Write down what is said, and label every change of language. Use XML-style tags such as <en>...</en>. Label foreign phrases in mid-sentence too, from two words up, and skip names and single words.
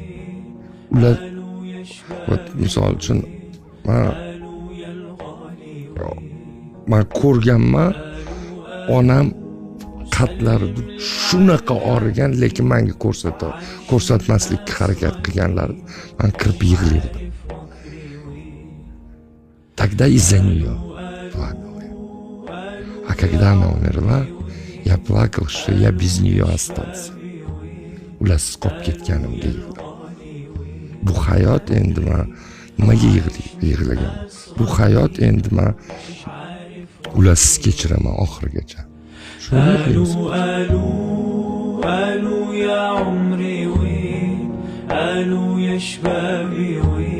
<uz>Ular misol uchun men ko'rganman, onam qatlarida shunaqa og'rigan, lekin menga ko'rsatmaslikka harakat qilganlar. Men kirib yig'laydim.</uz> <ru>Тогда из-за нее плакал. А когда она умерла, я плакал, что я без нее остался.</ru> <uz>Ularsiz qolib ketganimga yig'ladim. Bu hayot endi men nimaga yig'lagan? Bu hayot endi men ularsiz kechiraman oxirigacha.</uz> <ar>قالوا يا عمري وين قالوا يا شبابي وين</ar>